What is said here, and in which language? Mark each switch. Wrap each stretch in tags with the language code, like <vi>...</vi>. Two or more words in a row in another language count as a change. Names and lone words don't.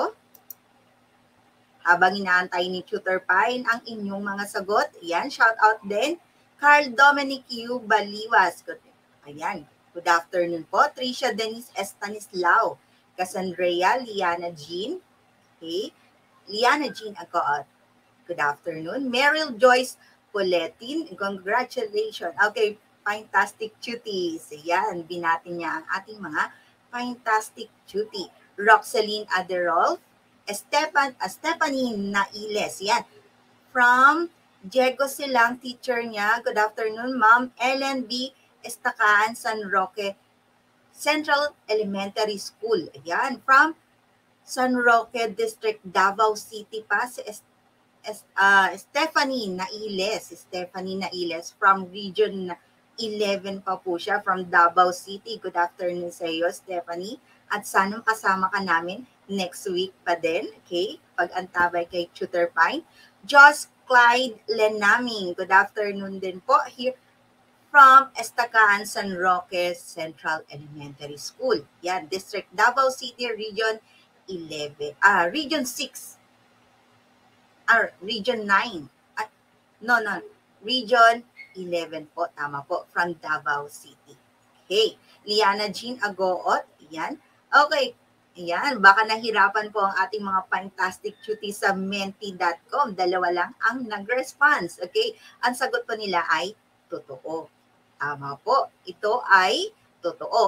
<tl>Habang inaantay ni Tutor Pine ang inyong mga sagot, ayan, shout out din. Carl Dominic U. Baliwas. Ayan,</tl> <en>good afternoon</en> <tl>po. Tricia Denise Estanislao. Cassandrea Liana Jean. Okay. Liana Jean Agoat.</tl> <en>Good afternoon.</en> <tl>Meryl Joyce Poletin. Congratulations.</tl> <en>Okay, fantastic cuties.</en> <tl>Ayan, binati niya ang ating mga</tl> <en>fantastic cutie.</en> <tl>Roxaline Aderol. Stephanie Nailes. Yan. From Diego Silang, teacher niya.</tl> <en>Good afternoon, Ma'am. Ellen B. Estakaan, San Roque Central Elementary School.</en> <tl>Ayan. From San Roque District, Davao City pa. Si Stephanie Nailes. Stephanie Nailes from Region 11 pa po siya. From Davao City.</tl> <en>Good afternoon</en> <tl>sa iyo, Stephanie. At sanang kasama ka namin</tl> <en>next week</en> <tl>pa din, okay? Pag-antabay kay Tutor Pine. Josh Clyde Lenaming,</tl> <en>good afternoon</en> <tl>din po here from Estakaan, San Roque Central Elementary School. Yan, District Davao City, Region 11, Region 6, Region 9, Region 11 po, tama po, from Davao City. Okay, Liana Jean Agoot, yan. Okay, ayan, baka nahirapan po ang ating mga</tl> <en>fantastic cuties</en> <tl>sa menti.com. Dalawa lang ang nag-response. Okay? Ang sagot po nila ay totoo. Tama po. Ito ay totoo.</tl>